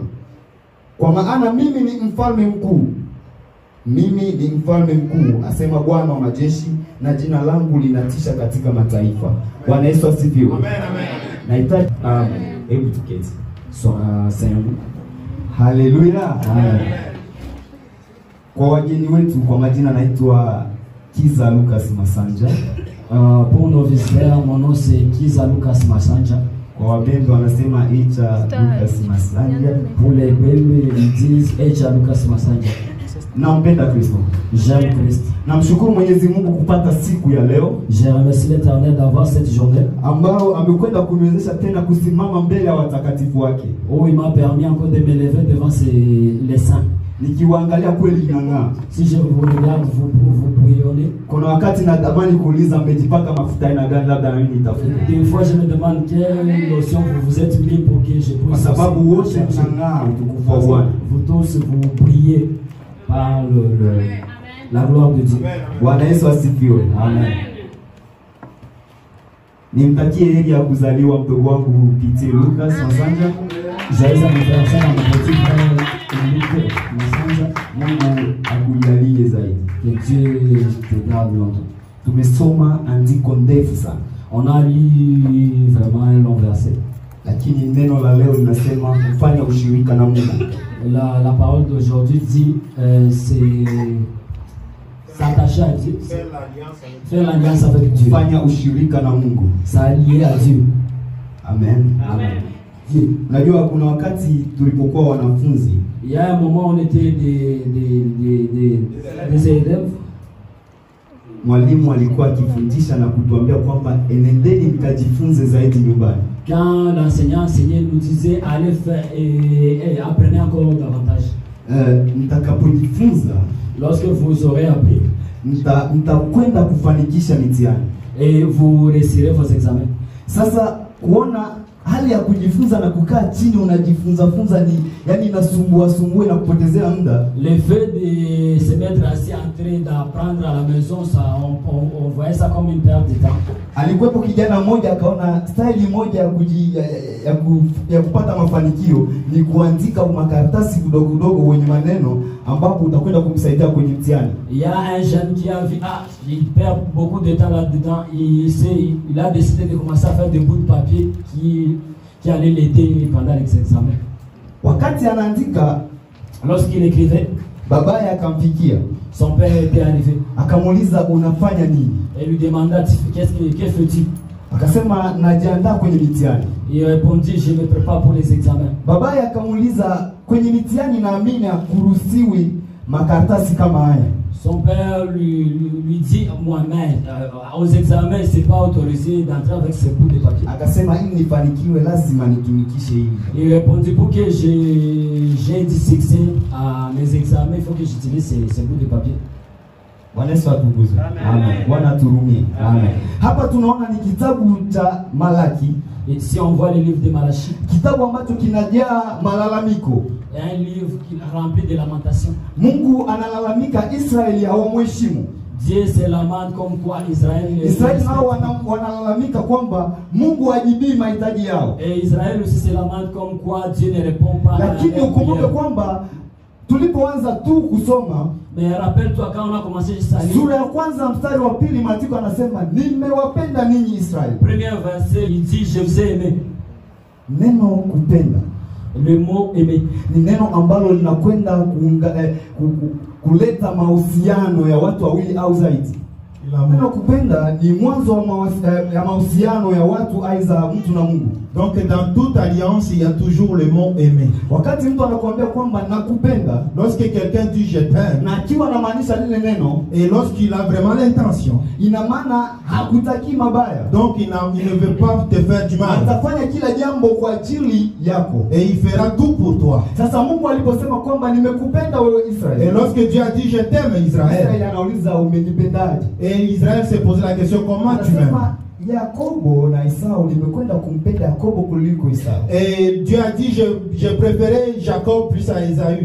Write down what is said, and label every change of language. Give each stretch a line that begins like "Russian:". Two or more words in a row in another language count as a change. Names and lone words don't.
Swahili: Kwa maana mimi ni mfalme mkuu, mimi ni mfalme mkuu, asema Bwana wa majeshi, na jina langu linatisha katika mataifa. Bwana Yesu asifiwe. Amen, amen. Nahitaji hebu tuketi. Seigneur. Haleluya. Amen. Kwa wageni wetu, kwa majina naitwa Kiza Lucas Masanja.
French: Pour nos visiteurs, mon nom c'est Kiza Lucas Masanja.
Swahili: Kwa wapendwa wanasema Echa Lucas Masanja.
French: Pour les bébés, ils disent Echa Lucas Masanja.
Swahili: Nampenda Kristo.
French: J'aime Christ.
Swahili: Namshukuru Mwenyezi Mungu kupata siku ya leo.
French: Je remercie l'Éternel d'avoir cette journée
Swahili: ambao amekwenda kuniwezesha tena kusimama mbele ya watakatifu wake.
French: Oh, il m'a permis encore de me lever devant les saints.
Swahili: Nikiwaangalia kweli inang'aa.
French: Si je vous regarde, vous brillonnez.
Swahili: Kuna wakati natamani kuuliza mmejipaka mafuta aina gani, labda na mimi nitafuta.
French: Des fois je me demande quelle lotion vous vous êtes mis pour que je puisse.
Swahili: Kwa sababu wote mnang'aa utukufu wa Bwana.
French: Vous tous vous brillez par la gloire de Dieu.
Swahili: Bwana Yesu asifiwe. Amen. Nimtakie heri ya kuzaliwa mdogo wangu Pitie Lucas Masanja.
French: Joyeux anniversaire à mon petit frère Lucas Masanja.
Swahili: Mungu akujalie zaidi.
French: Que Dieu te garde longtemps.
Swahili: Tumesoma andiko ndefu sana.
French: On a lu vraiment un long verset.
Swahili: Lakini neno la leo linasema kufanya ushirika na Mungu.
French: La parole d'aujourd'hui dit c'est s'attacher à Dieu, faire l'alliance avec Dieu.
Swahili: Fanya ushirika na Mungu.
French: Ça lié à Dieu.
Swahili: Amen. Amen. Unajua kuna wakati tulipokuwa wanafunzi,
French: Il y a un moment où on était des élèves.
Swahili: Mwalimu alikuwa akifundisha na kutuambia kwamba enendeni mkajifunze zaidi nyumbani.
French: Quand l'enseignant enseignait, nous disait allez faire et apprenez encore davantage.
Swahili: Mtakapojifunza,
French: lorsque vous aurez appris,
Swahili: mtakwenda kufanikisha mitihani
French: et vous réussirez vos examens.
Swahili: Sasa kuona hali ya kujifunza na kukaa chini unajifunza ni yani inasumbua na kupotezea muda.
French: Le fait de se mettre assis en train d'apprendre à la maison, ça on voyait ça comme une perte de temps.
Swahili: Alikuwepo kijana mmoja akaona style moja ya kupata mafanikio ni kuandika makaratasi kidogo wenye maneno ambapo utakwenda kumsaidia kwenye mtihani.
French: Il y a un jeune qui a vu il perd beaucoup de temps là-dedans, il a décidé de commencer à faire des bouts de papier qui allaient l'aider pendant les examens.
Swahili: Wakati anaandika,
French: lorsqu'il écrivait,
Swahili: babaye akamfikia.
French: Son père était arrivé.
Swahili: Akamuuliza unafanya nini?
French: Et lui demanda que fais-tu?
Swahili: Akasema najiandaa kwenye mitihani.
French: Il répondit je me prépare pour les examens.
Swahili: Babaye akamuuliza kwenye mitihani naamini hakuruhusiwi makaratasi kama haya.
French: Son père lui dit moi-même aux examens c'est pas autorisé d'entrer avec ce bout de papier.
Swahili: Akasema ili nifanikiwe lazima nitumikishe hili.
French: Il répondit pour que j'ai du succès à mes examens, il faut que j'utilise ces bouts de papier.
Swahili: Bwana Yesu atukuzwe. Amen. Bwana turumie. Amen. Hapa tunaona ni kitabu cha Malaki.
French: Et si on voit le livre de Malachie,
Swahili: kitabu ambacho kinajaa malalamiko.
French: Un livre qui est rempli de lamentations.
Swahili: Mungu analalamika Israeli hawamheshimu.
French: Dieu se lamente comme quoi Israël
Swahili: nao wanalalamika kwamba Mungu hajibii mahitaji yao.
French: Et Israël aussi se lamente comme quoi Dieu ne répond pas.
Swahili: Lakini ukumbuke kwamba tulipoanza tu kusoma,
French: mais rappelle-toi quand on a commencé à lire,
Swahili: sura ya kwanza mstari wa pili maandiko anasema nimewapenda ninyi Israeli.
French: Premier verset il dit je vous ai aimé.
Swahili: Neno kupenda,
French: le mot aimer,
Swahili: ni neno ambalo linakwenda kuleta mahusiano ya watu wawili au zaidi. Neno kupenda ni mwanzo wa mahusiano ya watu aidha mtu na Mungu.
French: Donc dans toute alliance il y a toujours le mot aimer.
Swahili: Wakati mtu anakuambia kwamba nakupenda,
French: lorsque quelqu'un dit je t'aime,
Swahili: na akiwa anamaanisha lile neno,
French: et lorsqu'il a vraiment l'intention,
Swahili: ina maana hakutaki mabaya.
French: Donc il ne veut pas te faire du mal.
Swahili: Atafanya kila jambo kwa ajili yako.
French: Et il fera tout pour toi.
Swahili: Sasa Mungu aliposema kwamba nimekupenda wewe Israeli.
French: Et lorsque Dieu a dit je t'aime Israël,
Swahili: Israeli anauliza umenipendaje?
French: Et Israël s'est posé la question comment tu m'aimes?
Swahili: Yakobo na Esau nimekwenda kumpenda Yakobo kuliko Esau.
French: Et Dieu a dit je préférais Jacob plus à Esaü.